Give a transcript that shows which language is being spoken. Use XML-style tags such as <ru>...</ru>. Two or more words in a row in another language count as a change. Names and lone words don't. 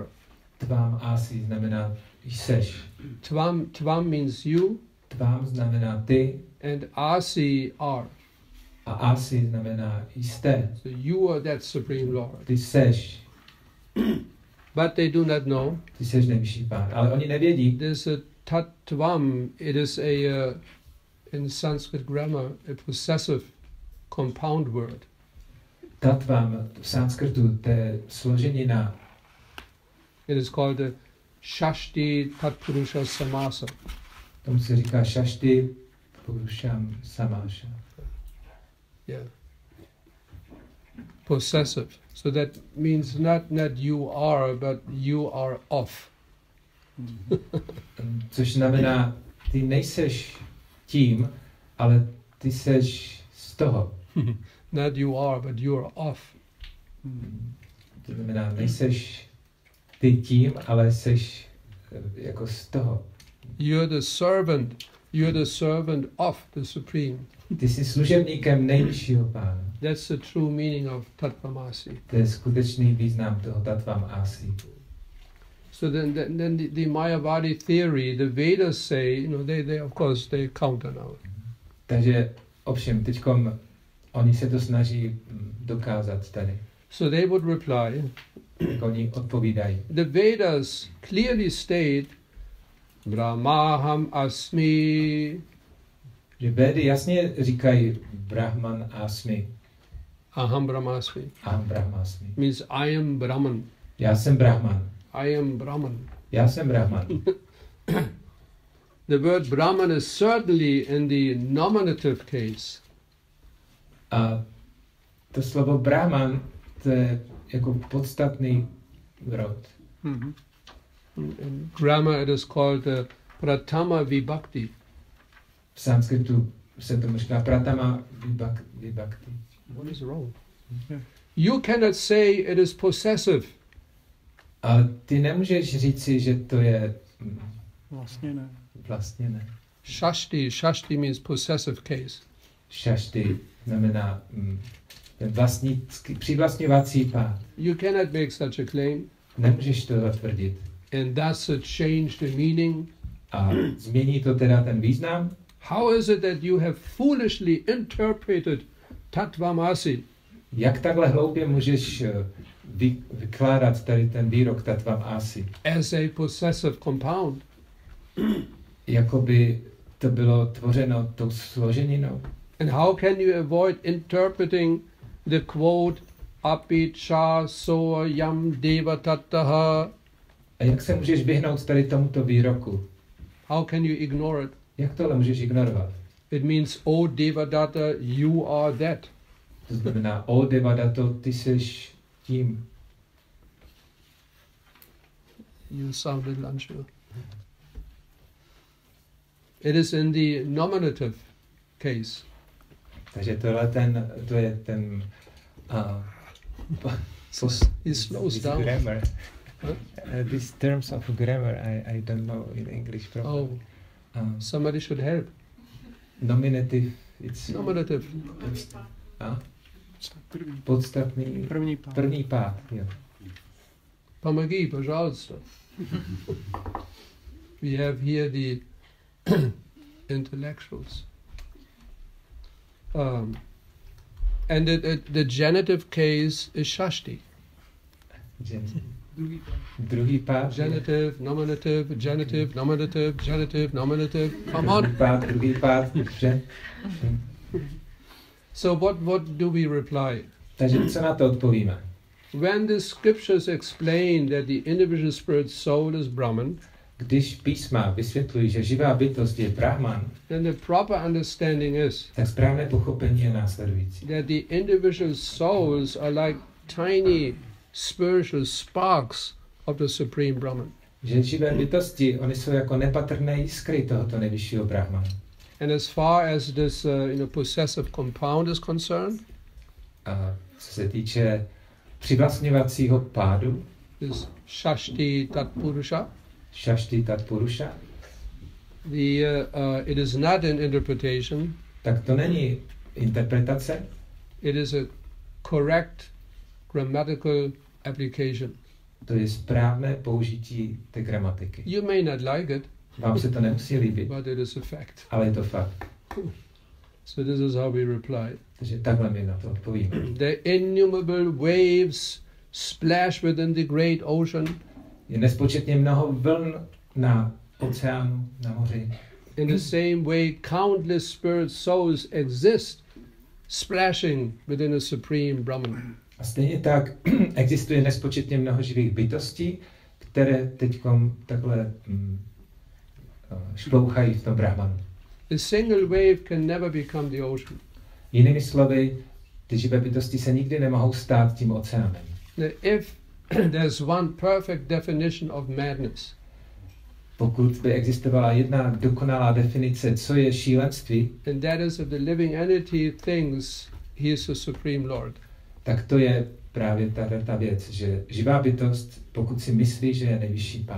<sa>Tvám asi</sa> <cs>znamená seš.</cs> <en>Tvam means you,</en> <cs>Tvám znamená ty</cs> <en>and Asi are.</en> <cs>a asi znamená jste.</cs> <en>So you are that Supreme Lord.</en> <cs>Ty seš.</cs> <en>But they do not know.</en> <cs>Ty seš nejvyšší pán. Ale oni nevědí.</cs> <en>There's a Tattvam. It is in Sanskrit grammar, a possessive compound word.</en> <cs>Tattvam v sanskrtu, to je složenina.</cs> <en>It is called the</en> <sa>Shashti Tatpurusha Samasa.</sa> <cs>Tomu se říká</cs> <sa>Shashti Purusham Samasha.</sa> <en>Yeah. Possessive. So that means not you are, but you are of.</en> <cs>Což znamená, ty nejseš tím, ale ty seš z toho.</cs> <en>Not you are, but you are of.</en> <cs>To znamená, nejseš ty tím, ale seš jako z toho.</cs> <en>You're the servant of the Supreme.</en> <cs>Ty jsi služebníkem nejvyššího pána.</cs> <en>That's the true meaning of Tattvamasi.</en> <cs>To je skutečný význam toho</cs> <sa>Tattvam Asi.</sa> <en>So then the Mayavadi theory, the Vedas say, they of course they counter now.</en> <cs>Takže ovšem, teďkom oni se to snaží dokázat tady.</cs> <en>So they would reply,</en> <cs>Jak oni odpovídají.</cs> <en>the Vedas clearly state,</en> <sa>Brahmaham asmi,</sa> <cs>Že Védy jasně říkají</cs> <sa>Brahman Asmi. aham brahmasmi, Aham Brahmasmi.</sa> <en>means I am Brahman.</en> <cs>Já jsem Brahman.</cs> <en>I am Brahman.</en> <cs>Já jsem Brahman.</cs> <en>The word Brahman is certainly in the nominative case.</en> <cs>A to slovo Brahman, to je jako podstatný rod.</cs> <en>Mm-hmm. In grammar it is called</en> <sa>Pratama Vibhakti.</sa> <cs>V sanskritu se tomu říká</cs> <sa>Pratama Vibhakti.</sa> <en>What is wrong? You cannot say it is possessive.</en> <cs>Ale ty nemůžeš říci, že to je Vlastně ne. vlastně ne.</cs> <en>Shashti means possessive case.</en> <cs>Shashti znamená ten přivlastňovací pád.</cs> <en>You cannot make such a claim,</en> <cs>Nemůžeš to zatvrdit.</cs> <en>and thus change the meaning.</en> <cs>A změní to teda ten význam?</cs> <en>How is it that you have foolishly interpreted Tattvamasi?</en> <cs>Jak takhle hloupě můžeš vykládat tady ten výrok</cs> <sa>Tattvam Asi?</sa> <en>As a possessive compound.</en> <cs>Jakoby to bylo tvořeno tou složeninou.</cs> <en>And how can you avoid interpreting the quote</en> <sa>apicha so yam devatattaha?</sa> <cs>A jak se můžeš vyhnout tady tomuto výroku?</cs> <en>How can you ignore it?</en> <cs>Jak tohle můžeš ignorovat?</cs> <en>It means, oh Devadatta, you are that.</en> <cs>To znamená, o Devadato, ty seš tím.</cs> <en>You sound a little unsure. It is in the nominative case.</en> <cs>Takže to je ten</cs> <en>He slows down. Grammar. Huh? These terms of grammar, I don't know in English probably. Oh, somebody should help. Nominative, it's nominative.</en> <cs>Podstatný. První pád. Jo.</cs> <ru>Помоги, пожалуйста.</ru> <en>We have here the intellectuals. And the genitive case is Shashti.</en> <cs>Druhý pád.</cs> <en>Genitive, nominative, genitive, nominative, genitive, nominative. Come on.</en> <cs>Druhý pád.</cs> <en>So what do we reply?</en> <cs>Takže co na to odpovíme?</cs> <en>When the scriptures explain that the individual spirit soul is Brahman,</en> <cs>když písma vysvětlují, že živá bytost je Brahman,</cs> <en>then the proper understanding is</en> <cs>tak správné pochopení je následující.</cs> <en>That the individual souls are like tiny spiritual sparks of the supreme Brahman.</en> <cs>Že živé bytosti, oni jsou jako nepatrné jiskry tohoto nejvyššího Brahmana.</cs> <en>And as far as this possessive compound is concerned,</en> <cs>a co se týče přivlastňovacího pádu,</cs> <sa>is Shashti Tat Purusha. Shashti Tat Purusha.</sa> <en>It is not an interpretation.</en> <cs>Tak to není interpretace.</cs> <en>It is a correct grammatical application.</en> <cs>To je správné použití té gramatiky.</cs> <en>You may not like it.</en> <cs>Vám se to nemusí líbit.</cs> <en>But it is a fact.</en> <cs>Ale je to fakt.</cs> <en>So this is how we reply.</en> <cs>Takže takhle my na to odpovíme.</cs> <en>The innumerable waves splash within the great ocean.</en> <cs>Je nespočetně mnoho vln na oceánu, na moři.</cs> <en>In the same way, countless spirit souls exist, splashing within a supreme Brahman.</en> <cs>A stejně tak existuje nespočetně mnoho živých bytostí, které teďkom takhle šplouchají v tom Brahmanu.</cs> <en>A single wave can never become the ocean.</en> <cs>Jinými slovy, ty živé bytosti se nikdy nemohou stát tím oceánem.</cs> <en>If there's one perfect definition of madness,</en> <cs>pokud by existovala jedna dokonalá definice, co je šílenství,</cs> <en>and that is if the living entity thinks he is the supreme Lord,</en> <cs>tak to je právě ta věc, že živá bytost, pokud si myslí, že je nejvyšší pán.</cs>